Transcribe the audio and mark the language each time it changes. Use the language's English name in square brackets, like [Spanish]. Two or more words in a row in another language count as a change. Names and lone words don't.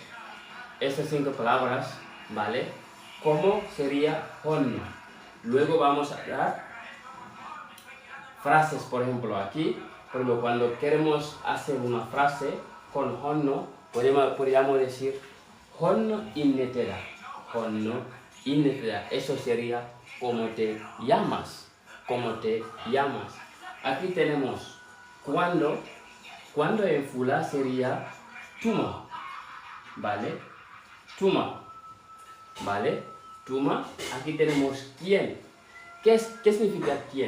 [Spanish] Estas 5 palabras, ¿vale? ¿Cómo sería honno? Luego vamos a dar frases, por ejemplo, aquí. Por ejemplo, cuando queremos hacer una frase con honno, podríamos decir [Fula] honno innetera. Honno innetera. [Spanish] Eso sería ¿cómo te llamas? ¿Cómo te llamas? Aquí tenemos cuando. Cuando en fula sería tuma, ¿vale? [Fula] Tuma, ¿vale? Tuma. [Spanish] Aquí tenemos quién. ¿Qué significa quién?